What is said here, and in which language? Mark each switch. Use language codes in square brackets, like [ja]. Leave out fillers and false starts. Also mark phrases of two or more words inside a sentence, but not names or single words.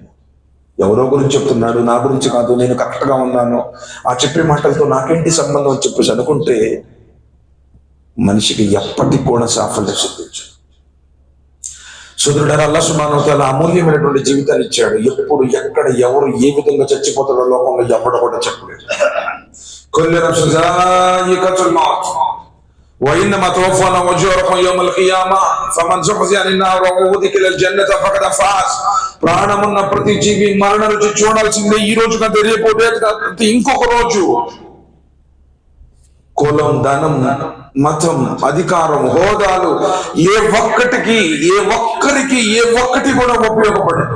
[te] ఎవరో గురించి చెప్తున్నాడు, నా గురించి కాదు, నేను కరెక్ట్గా ఉన్నాను, ఆ చెప్పే మాటలతో నాకేంటి సంబంధం అని చెప్పేసి అనుకుంటే మనిషికి ఎప్పటికి కూడా సాఫల్యం సిద్ధించు. సోదరుడారా, అల్లాహ్ [ar] سبحانه وتعالى [te] అమూల్యమైనటువంటి జీవితాన్ని ఇచ్చాడు. ఎప్పుడు, ఎక్కడ, ఎవరు ఏ విధంగా చచ్చిపోతాడో లోకంలో ఎవరు కూడా చెప్పలేదు. [ar] كل نفس ذائقة الموت وإنما توفون أجوركم يوم القيامة فمن زحزح عن النار وأدخل الجنة فقد فاز [te] ప్రాణమున్న ప్రతి జీవి మరణ రుచి చూడాల్సిందే. ఈ రోజు కాదు, రేపు కాదు, ఇంకొక రోజు. కులం, ధనం, మతం, అధికారం, హోదాలు ఏ ఒక్కరికి కూడా ఉపయోగపడదు.